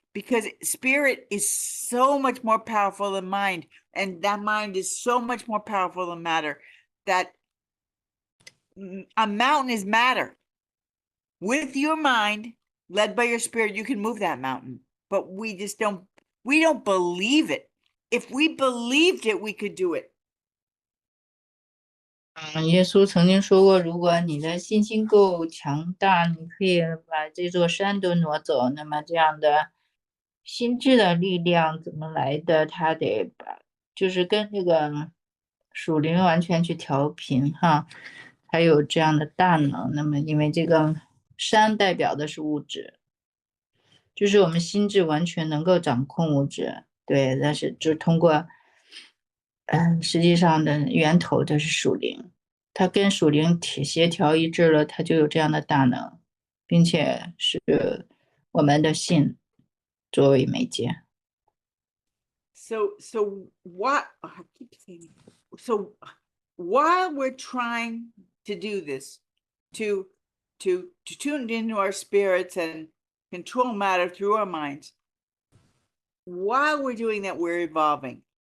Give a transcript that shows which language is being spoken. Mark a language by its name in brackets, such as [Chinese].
[English] Because spirit is so much more powerful than mind, and that mind is so much more powerful than matter, that a mountain is matter. With your mind, led by your spirit, you can move that mountain, but we don't believe it. If we believed it, we could do it. [Chinese] 耶稣曾经说过，如果你的信心够强大，你可以把这座山都挪走。那么这样的心智的力量怎么来的？它得就是跟这个属灵完全去调频哈，还有这样的大能。那么因为这个山代表的是物质，就是我们心智完全能够掌控物质，对，但是就通过，实际上的源头它是属灵，它跟属灵协调一致了，它就有这样的大能，并且是我们的信作为媒介。 [English] So what? I keep saying. So while we're trying to do this, to tune into our spirits and control matter through our minds, while we're doing that, we're evolving.